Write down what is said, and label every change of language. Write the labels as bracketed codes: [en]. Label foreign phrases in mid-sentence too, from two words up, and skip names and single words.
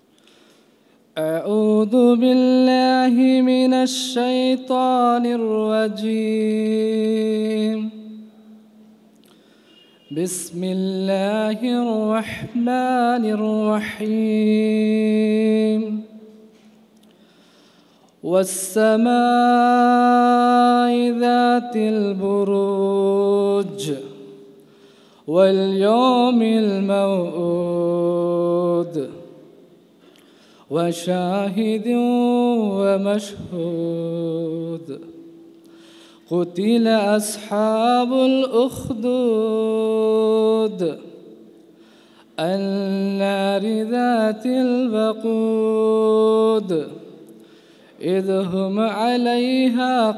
[ar] أعوذ بالله من الشيطان الرجيم. بسم الله الرحمن الرحيم. والسماء ذات البروج واليوم الموعود وشاهد ومشهود قتل أصحاب الأخدود النار ذات الوقود إذ هم عليها